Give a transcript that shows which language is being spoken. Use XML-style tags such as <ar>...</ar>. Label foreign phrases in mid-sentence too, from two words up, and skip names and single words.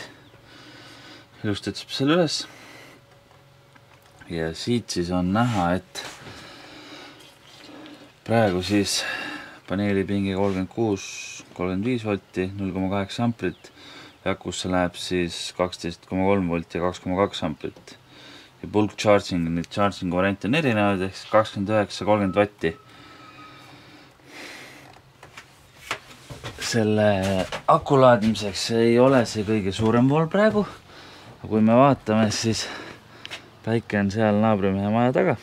<et>Ilusti otsib selle üles. Ja siit siis on näha, et praegu siis paneeli pingi 36-35 volti, 0,8 amprit. Ja akusse läheb siis 12,3 volt ja 2,2 amprit. Ja</et> <en>bulk charging,</en> <et>need charging variante on erinevad, ehk 29-30 vatti. Selle aku laadimiseks ei ole see kõige suurem vool praegu. Aga kui me vaatame, siis päike on seal naabrimehe maja taga.</et>